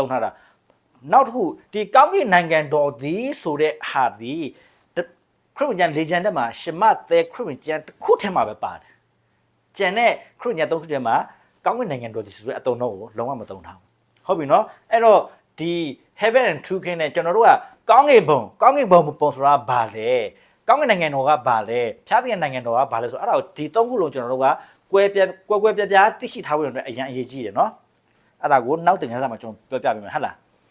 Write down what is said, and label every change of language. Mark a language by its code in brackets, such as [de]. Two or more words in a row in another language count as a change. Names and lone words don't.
[my] ထားတာနောက်တစ်ခုဒီကောင်းကင်နိုင်ငံတော်ဒီဆိုတဲ့ဟာဒီခရစ်ဝင်ကျမ်းလေကျမ်းထဲမှာရှမသဲခရစ်ဝင်ကျမ်းတစ်ခုထဲမှာပဲပါတယ်ကျန်တဲ့ခရစ်ဝင်ကျ မ်းသုံးခုထဲမှာကောင်းကင်နိုင်ငံတော်ဒီဆိုတဲ့အတုံတော့ကိုလုံးဝမတုံထားဘူးဟုတ်ပြီနော်အဲ့တော့ဒီ [en] heaven and two kingdom [my] နဲ့ကျွန်တော်တို့ကကောင်းကင်ဘုံပုံဆိုတာဘာလဲကောင်းကင်နိုင်ငံတော်ကဘာလဲဖျားသခင်နိုင်ငံတော်ကဘာလဲဆိုအဲ့ဒါကိုဒီသုံးခုလုံးကျွန်တော်တို့ကကွဲပြားသိရှိထားဖို့အတွက်အရင်အရေးကြီးတယ်နော်အဲ့ဒါကိုနောက်တင်ခန်းစာမှာကျွန်တော်ပြောပြပေးမယ်ဟုတ်လား